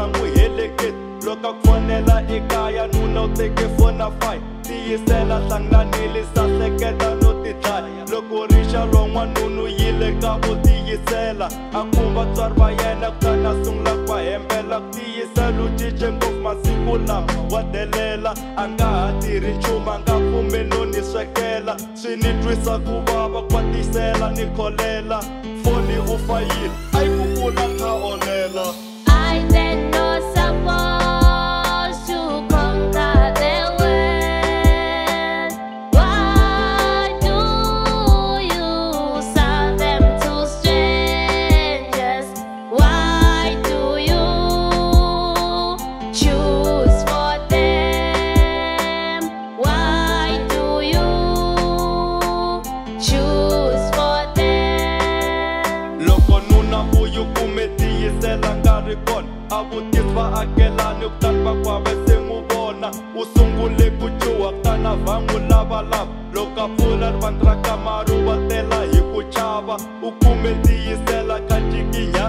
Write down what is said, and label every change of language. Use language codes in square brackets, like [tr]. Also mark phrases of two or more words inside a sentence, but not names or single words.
[ts] n'wi heleketi loko a ku fonela ekaya nuna u teke fona fayi tiyisela hlanganile sahleketa no tidlaya loko rixa lwan'wana nunu yile ka vo tiyisela a ku vatswari va yena kutani a sungula ku va hembela ku tiyisela u cince ngopfu masiku lama wa delela a nga ha tirhi nchumu a nga pfumeli no ni swekela swi ni twisa ku vava ku va tiyisela ni kholela foni u fayile a yi ku kula kha onela. [en] I didn't know supposed to conquer the world. Why do you sell them to strangers? Why do you choose for them? Why do you choose for them? [ts] Loko nuna vuyu kume tiyisela nga ri kona a vutisi vaakelani kutani va ku hava se n'wi vona u sungule ku cuwa kutani a va n'wi lavalava loko a pfula rivanti ra kamari u va tela hi ku chava u kume tiyisela ka ncikinya